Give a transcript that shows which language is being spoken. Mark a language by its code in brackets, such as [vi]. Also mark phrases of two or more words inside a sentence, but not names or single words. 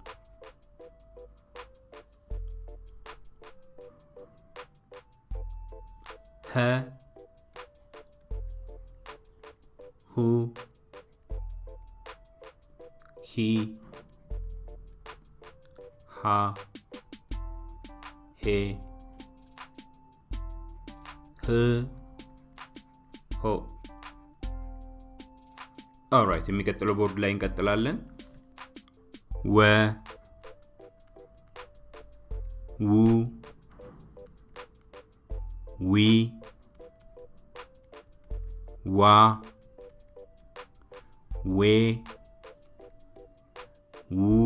[en] H, hu, he, ha, he, ho. All right, [am] የሚቀጥለው ቦርድ ላይ እንቀጥላለን። ወ ው ዊ ዋ ዌ ው